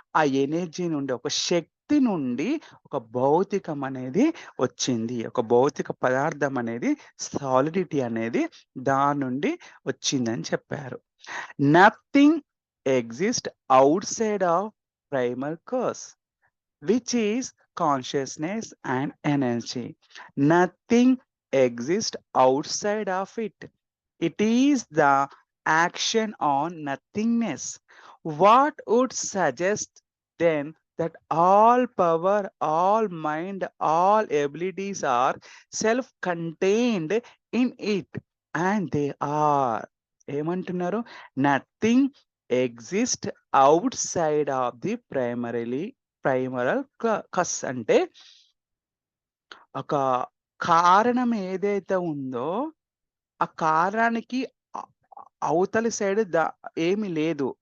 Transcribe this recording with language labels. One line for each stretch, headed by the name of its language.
Telugu: ఆ ఎనర్జీ నుండి, ఒక శక్తి నుండి ఒక భౌతికం అనేది వచ్చింది. ఒక భౌతిక పదార్థం అనేది, సాలిడిటీ అనేది దాని నుండి వచ్చిందని చెప్పారు.
English: Nothing exist outside of primal cause, which is consciousness and energy. Nothing exists outside of it. It is the action on nothingness. What would suggest then that all power, all mind, all abilities are self contained in it? And they are.
Telugu: ఏమంటున్నారు?
English: Nothing exist outside of the primal cause.
Telugu: అంటే ఒక కారణం ఏదైతే ఉందో ఆ కారణానికి అ- అవతలి side ఏమి లేదు.